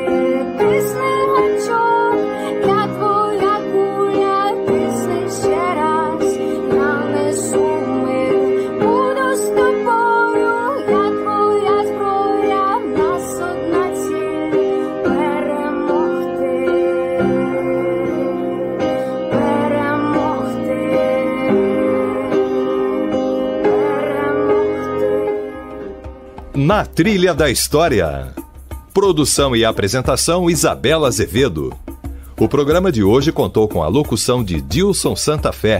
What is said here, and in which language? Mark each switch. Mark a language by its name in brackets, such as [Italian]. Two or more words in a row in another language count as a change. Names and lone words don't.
[Ukrainian] Тисни гачок, я твоя куля, тисни ще раз, я несу мир, буду з тобою, я твоя зброя, в нас одна ціль перемогти. [Portuguese] Na Trilha da História. Produção e apresentação Isabela Azevedo. O programa de hoje contou com a locução de Dilson Santa Fé.